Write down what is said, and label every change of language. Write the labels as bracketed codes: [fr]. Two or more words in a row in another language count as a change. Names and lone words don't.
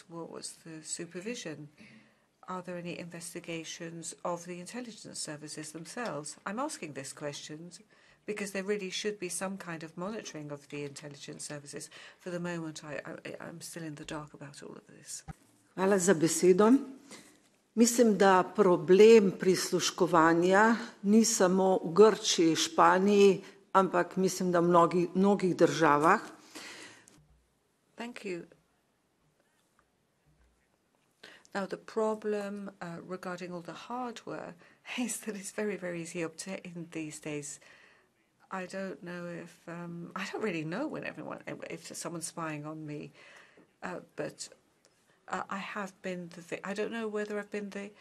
[en] What was the supervision? Are there any investigations of the intelligence services themselves? I'm asking these questions because there really should be some kind of monitoring of the intelligence services. For the moment, I'm still in the dark about all of this. [sl] Hvala za besedo. Mislim, da problem prisluškovanja ni samo v Grčiji, Španiji, ampak mislim, da v mnogih državah. [en] Thank you. Now, the problem regarding all the hardware is that it's very, very easy to obtain these days. I don't know if I don't really know if someone's spying on me, but I have been I don't know whether I've been the.